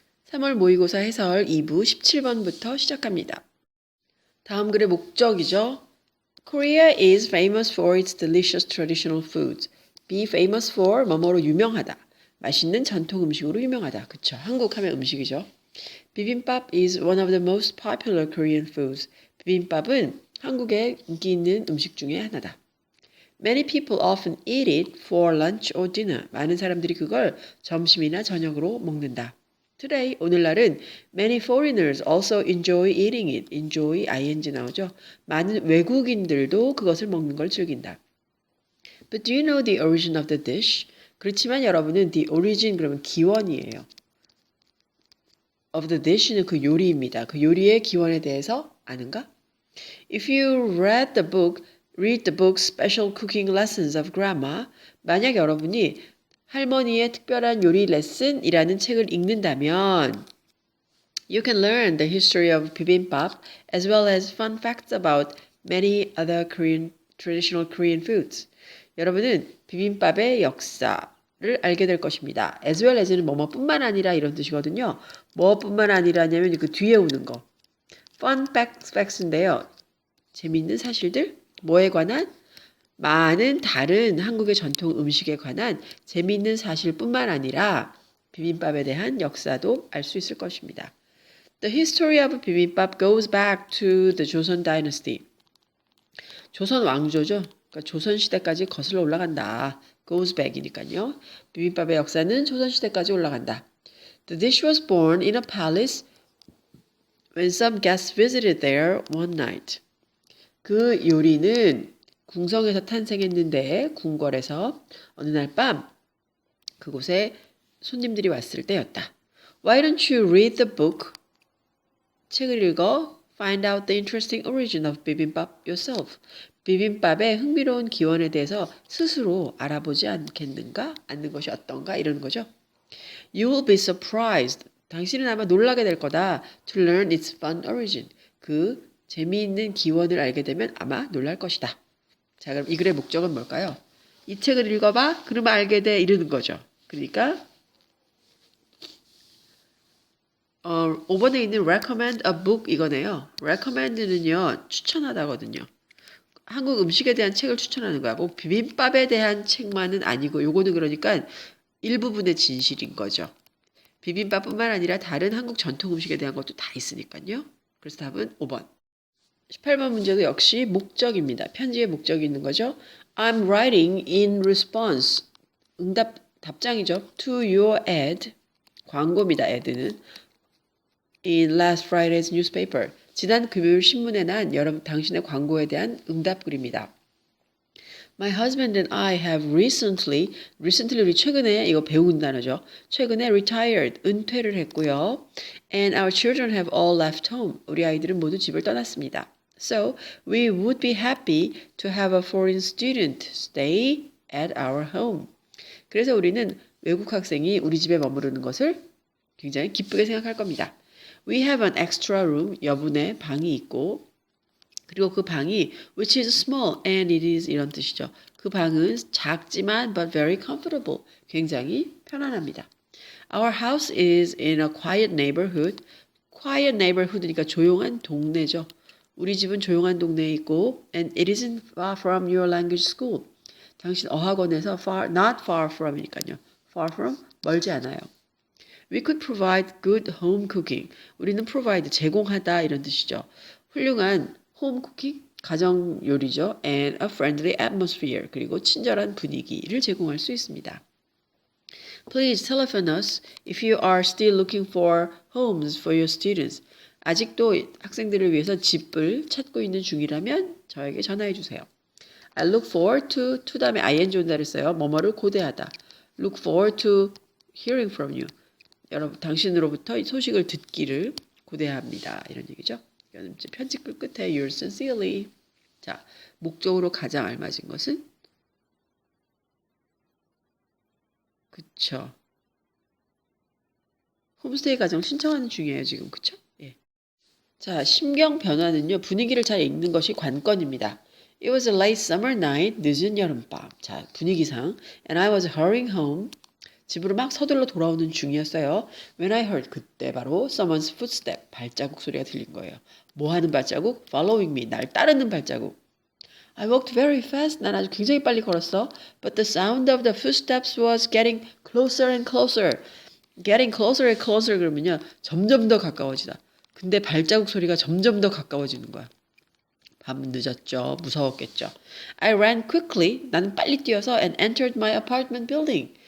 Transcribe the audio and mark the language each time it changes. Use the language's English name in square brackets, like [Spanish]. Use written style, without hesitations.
[Korean] 3월 모의고사 해설 2부 17번부터 시작합니다. 다음 글의 목적이죠. [English] Korea is famous for its delicious traditional foods. Be famous for [Korean] 뭐뭐로 유명하다. 맛있는 전통 음식으로 유명하다. 그쵸? 한국 하면 음식이죠. [English] 비빔밥 is one of the most popular Korean foods. [Korean] 비빔밥은 한국의 인기 있는 음식 중에 하나다. [English] Many people often eat it for lunch or dinner. [Korean] 많은 사람들이 그걸 점심이나 저녁으로 먹는다. [English] Today, [Korean] 오늘날은 [English] many foreigners also enjoy eating it. [Korean] enjoy, ing 나오죠. 많은 외국인들도 그것을 먹는 걸 즐긴다. But do you know the origin of the dish? 그렇지만 여러분은 [English] the origin [Korean] 그러면 기원이에요. [English] of the dish [Korean] 는 그 요리입니다. 그 요리의 기원에 대해서 아는가? [English] If you read the book Special Cooking Lessons of Grandma, [Korean] 만약 여러분이 할머니의 특별한 요리 레슨이라는 책을 읽는다면 [English] you can learn the history of bibimbap as well as fun facts about many other traditional Korean foods. [Korean] 여러분은 비빔밥의 역사를 알게 될 것입니다. as well as는 뭐뭐뿐만 아니라 이런 뜻이거든요. 뭐뿐만 아니라냐면 그 뒤에 오는 거. fun facts인데요. 재미있는 사실들, 뭐에 관한? 많은 다른 한국의 전통 음식에 관한 재미있는 사실뿐만 아니라 비빔밥에 대한 역사도 알 수 있을 것입니다. [English] The history of bibimbap goes back to the Joseon Dynasty. [Korean] 조선 왕조죠. 그러니까 조선 시대까지 거슬러 올라간다. goes back이니까요. 비빔밥의 역사는 조선 시대까지 올라간다. [English] The dish was born in a palace when some guests visited there one night. [Korean] 그 요리는 궁성에서 탄생했는데 궁궐에서 어느 날 밤 그곳에 손님들이 왔을 때였다. [English] Why don't you read the book? [Korean] 책을 읽어 [English] find out the interesting origin of bibimbap yourself. [Korean] 비빔밥의 흥미로운 기원에 대해서 스스로 알아보지 않겠는가? 않는 것이 어떤가? 이러는 거죠. [English] You will be surprised. [Korean] 당신은 아마 놀라게 될 거다. [English] To learn its fun origin. [Korean] 그 재미있는 기원을 알게 되면 아마 놀랄 것이다. 자, 그럼 이 글의 목적은 뭘까요? 이 책을 읽어봐. 그러면 알게 돼. 이러는 거죠. 그러니까 5번에 있는 [English] recommend a book [Korean] 이거네요. recommend는요. 추천하다거든요. 한국 음식에 대한 책을 추천하는 거야. 뭐 비빔밥에 대한 책만은 아니고 요거는 그러니까 일부분의 진실인 거죠. 비빔밥뿐만 아니라 다른 한국 전통 음식에 대한 것도 다 있으니까요. 그래서 답은 5번. 18번 문제도 역시 목적입니다. 편지에 목적이 있는 거죠. [English] I'm writing in response. [Korean] 답장이죠. [English] To your ad. [Korean] 광고입니다. [English] ad는. In last Friday's newspaper. [Korean] 지난 금요일 신문에 난 여러분 당신의 광고에 대한 응답글입니다. [English] My husband and I have recently [Korean] 우리 최근에 이거 배운 단어죠. 최근에 retired, 은퇴를 했고요. [English] And our children have all left home. [Korean] 우리 아이들은 모두 집을 떠났습니다. [English] So we would be happy to have a foreign student stay at our home. [Korean] 그래서 우리는 외국 학생이 우리 집에 머무르는 것을 굉장히 기쁘게 생각할 겁니다. [English] We have an extra room, [Korean] 여분의 방이 있고 그리고 그 방이 [English] which is small and it is [Korean] 이런 뜻이죠. 그 방은 작지만 [English] but very comfortable, [Korean] 굉장히 편안합니다. [English] Our house is in a quiet neighborhood. [Korean] quiet neighborhood니까 조용한 동네죠. 우리 집은 조용한 동네에 있고 [English] and it isn't far from your language school. [Korean] 당신 어학원에서 [English] not far from [Korean] 이니까요. far from, 멀지 않아요. [English] We could provide good home cooking. [Korean] 우리는 provide, 제공하다 이런 뜻이죠. 훌륭한 home cooking, 가정 요리죠. [English] and a friendly atmosphere. [Korean] 그리고 친절한 분위기를 제공할 수 있습니다. [English] Please telephone us if you are still looking for homes for your students. [Korean] 아직도 학생들을 위해서 집을 찾고 있는 중이라면 저에게 전화해 주세요. [English] I look forward to [Korean] 다음에 ing 온다를 써요. 뭐뭐를 고대하다. [English] Look forward to hearing from you. [Korean] 여러분 당신으로부터 소식을 듣기를 고대합니다. 이런 얘기죠. 이거는 편집글 끝에 [English] yours sincerely. [Korean] 자, 목적으로 가장 알맞은 것은 그쵸. 홈스테이 가정 신청하는 중이에요, 지금. 그쵸? 예. 자, 심경 변화는요. 분위기를 잘 읽는 것이 관건입니다. [English] It was a late summer night. [Korean] 늦은 여름밤. 자, 분위기상. [English] And I was hurrying home. [Korean] 집으로 막 서둘러 돌아오는 중이었어요. [English] When I heard [Korean] 그때 바로 [English] someone's footstep [Korean] 발자국 소리가 들린 거예요. 뭐 하는 발자국? [English] Following me 날 따르는 발자국. I walked very fast. [Korean] 난 아주 굉장히 빨리 걸었어. [English] But the sound of the footsteps was getting closer and closer. Getting closer and closer [Korean] 그러면요. 점점 더 가까워지다. 근데 발자국 소리가 점점 더 가까워지는 거야. 밤 늦었죠. 무서웠겠죠. [English] I ran quickly. [Korean] 나는 빨리 뛰어서 [English] and entered my apartment building.